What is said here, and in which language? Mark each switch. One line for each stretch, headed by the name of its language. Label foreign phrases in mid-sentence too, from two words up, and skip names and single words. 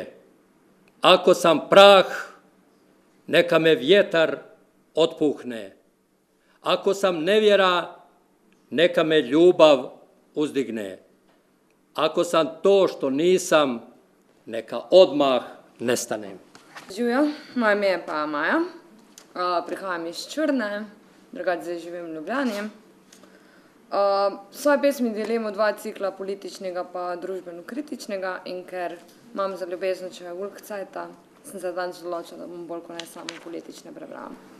Bosnian: Ako sam prah, neka me vjetar otpuhne. Ako sam nevjera, neka me ljubav uzdigne. Ako sam to što nisam, neka odmah nestanem.
Slovenian: Živjo, moje ime je pa Maja, prihajam iz Črne, drugače zdaj živim v Ljubljani. Svoje pesmi delim v dva cikla, političnega pa družbeno-kritičnega, in ker imam za ljubezničeve Ulkcajta, sem se danes odločila, da bom bolj kot ne samo politične prebrala.